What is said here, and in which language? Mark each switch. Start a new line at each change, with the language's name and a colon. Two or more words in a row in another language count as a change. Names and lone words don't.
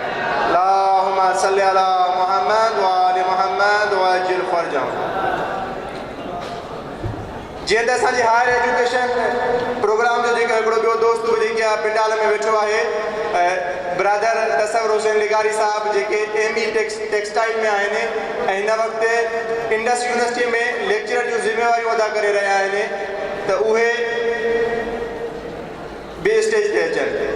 Arabic: اللهم صل على محمد وآل محمد وعجل فرجهم.
Sindhi: जीअं त असांजी
English: higher education program
Sindhi: जो जेको हिकिड़ो ॿियो दोस्त जेके आहे पिंडाल में वेठो आहे ब्रदर तसव्वुर हुसैन लिगारी साहब जेके
English: ME textile
Sindhi: में आहिनि ऐं हिन वक़्तु इंडस यूनिवर्सिटी में लेक्चरर जूं ज़िम्मेवारियूं अदा करे रहिया आहिनि त उहे ॿिए स्टेज ते अचनि।